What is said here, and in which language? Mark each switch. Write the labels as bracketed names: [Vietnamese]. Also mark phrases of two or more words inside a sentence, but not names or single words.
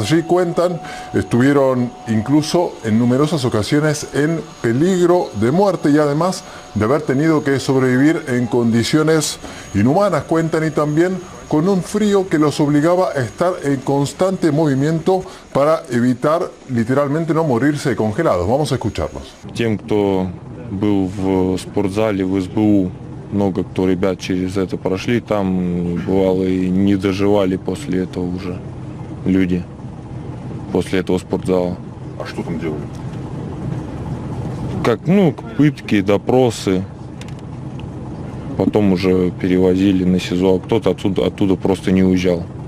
[Spanish] Allí cuentan, estuvieron incluso en numerosas ocasiones en peligro de muerte y además de haber tenido que sobrevivir en condiciones inhumanas, cuentan, y también con un frío que los obligaba a estar en constante movimiento para evitar literalmente no morirse congelados. Vamos a escucharlos. [Russian] Тем, кто был в спортзале, в СБУ, много кто ребят через это прошли, там бывало и не доживали после этого уже люди, после этого спортзала. А что там делали? Как, пытки, допросы, потом уже перевозили на СИЗО, а кто-то оттуда просто не уезжал.